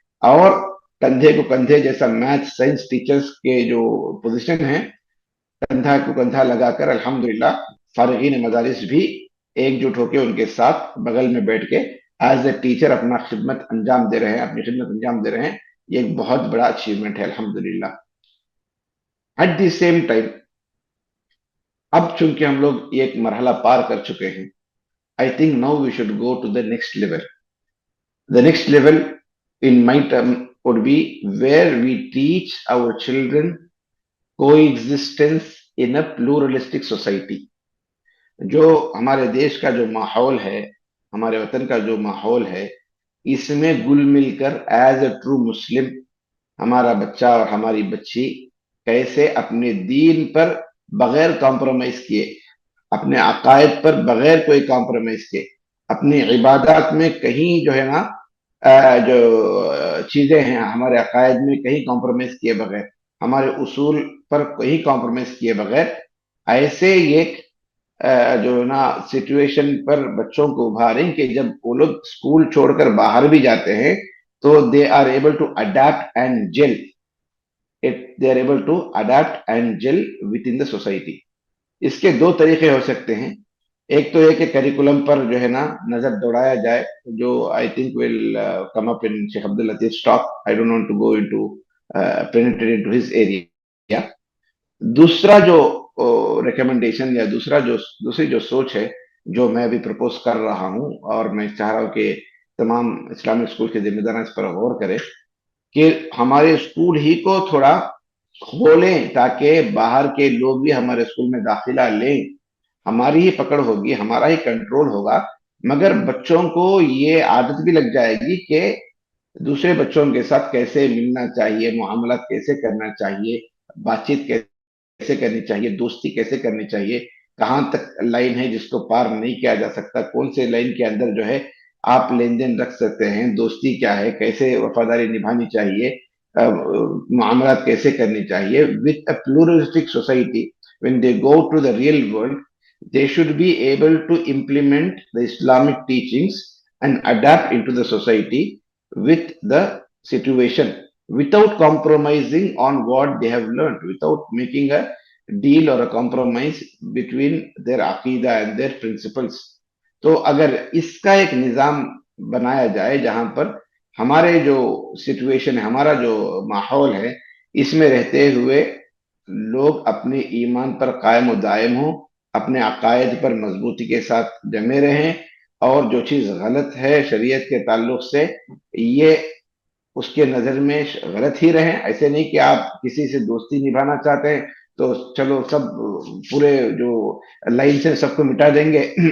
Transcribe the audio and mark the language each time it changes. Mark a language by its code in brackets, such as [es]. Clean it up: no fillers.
[ur] اور کندھے کو کندھے جیسا میتھ سائنس ٹیچرز کے جو پوزیشن ہیں کندھا کو کندھا لگا کر الحمدللہ فارغین مدارس بھی ایک جٹ ہو کے ان کے ساتھ بغل میں بیٹھ کے ایز اے ٹیچر اپنا خدمت انجام دے رہے ہیں. یہ ایک بہت بڑا اچیومنٹ ہے الحمدللہ. ایٹ دی سیم ٹائم اب چونکہ ہم لوگ ایک مرحلہ پار کر چکے ہیں, [en] I think now we should go to the next level. The next level in my term would be where we teach our children coexistence in a pluralistic society. [ur] جو ہمارے دیش کا جو ماحول ہے, ہمارے وطن کا جو ماحول ہے, اس میں گل مل کر ایز اے ٹرو مسلم ہمارا بچہ اور ہماری بچی کیسے اپنے دین پر بغیر کمپرومائز کیے, اپنے عقائد پر بغیر کوئی کمپرومائز کیے, اپنی عبادات میں کہیں جو ہے نا جو چیزیں ہیں ہمارے عقائد میں کہیں کمپرومائز کیے بغیر, ہمارے اصول پر کہیں کمپرومائز کیے بغیر ایسے ایک جو نا سچویشن پر بچوں کو ابھاریں کہ جب وہ لوگ اسکول چھوڑ کر باہر بھی جاتے ہیں تو [en] they are able to adapt and gel. They are able to adapt and gel within the society. [ur] اس کے 2 طریقے ہو سکتے ہیں. ایک تو یہ کہ کریکولم پر جو ہے نا نظر دوڑایا جائے, جو [en] I think will come up in Sheikh Abdul Latif's talk. I don't want to go into penetrate into his area. [ur] دوسرا جو ریکمنڈیشن یا دوسری جو سوچ ہے جو میں ابھی پرپوز کر رہا ہوں اور میں چاہ رہا ہوں کہ تمام اسلامک اسکول کے ذمہ داران اس پر غور کریں کہ ہمارے اسکول ہی کو تھوڑا کھولیں تاکہ باہر کے لوگ بھی ہمارے اسکول میں داخلہ لیں. ہماری ہی پکڑ ہوگی, ہمارا ہی کنٹرول ہوگا, مگر بچوں کو یہ عادت بھی لگ جائے گی کہ دوسرے بچوں کے ساتھ کیسے ملنا چاہیے, معاملات کیسے کرنا چاہیے, بات چیت کیسے کرنی چاہیے, دوستی کیسے کرنی چاہیے, کہاں تک لائن ہے جس کو پار نہیں کیا جا سکتا, کون سے لائن کے اندر جو ہے آپ لین دین رکھ سکتے ہیں, دوستی کیا ہے, کیسے وفاداری نبھانی چاہیے, معاملات کیسے کرنی چاہیے. [en] with a pluralistic society, when they go to the real world, they should be able to implement the Islamic teachings and adapt into the society with the situation without compromising on what they have learned, without making a deal or a compromise between their aqidah and their principles. [ur] تو اگر اس کا ایک نظام بنایا جائے جہاں پر ہمارے جو سچویشن ہے, ہمارا جو ماحول ہے, اس میں رہتے ہوئے لوگ اپنے ایمان پر قائم و دائم ہوں، اپنے عقائد پر مضبوطی کے ساتھ جمے رہیں، اور جو چیز غلط ہے شریعت کے تعلق سے یہ اس کے نظر میں غلط ہی رہیں۔ ایسے نہیں کہ آپ کسی سے دوستی نبھانا چاہتے ہیں تو چلو سب پورے جو لائن سے سب کو مٹا دیں گے